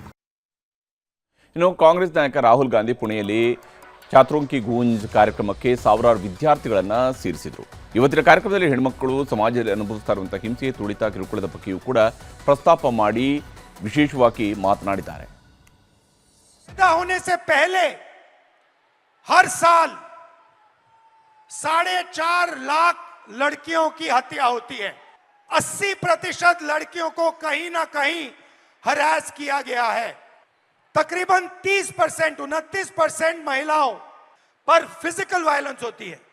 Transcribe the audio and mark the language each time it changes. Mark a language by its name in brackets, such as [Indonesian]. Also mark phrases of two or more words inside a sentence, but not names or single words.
[Kannada] ಇನ್ನು ಕಾಂಗ್ರೆಸ್ ನಾಯಕ ರಾಹುಲ್ ಗಾಂಧಿ ಪುಣೆಯಲ್ಲಿ ಚಾತ್ರೋಂಕಿ ಗೂಂಜ್ ಕಾರ್ಯಕ್ರಮಕ್ಕೆ ಸಾವಿರಾರು ವಿದ್ಯಾರ್ಥಿಗಳನ್ನು ಸೇರಿಸಿದರು. ಇವತ್ತಿನ ಕಾರ್ಯಕ್ರಮದಲ್ಲಿ ಹೆಣ್ಮಕ್ಕಳು ಸಮಾಜದಲ್ಲಿ ಅನುಭವಿಸ್ತಾ ಇರುವಂತಹ ಹಿಂಸೆ, ತುಳಿತ, ಕಿರುಕುಳದ ಬಗ್ಗೆಯೂ ಕೂಡ ಪ್ರಸ್ತಾಪ ಮಾಡಿ ವಿಶೇಷವಾಗಿ ಮಾತನಾಡಿದ್ದಾರೆ. [Hindi] होने से पहले हर साल 4.5 लाख लड़कियों की हत्या होती है. 80% लड़कियों को कहीं ना कहीं हरास किया गया है। तकरीबन 30%, 29% महिलाओं पर [English] physical violence [Hindi] होती है।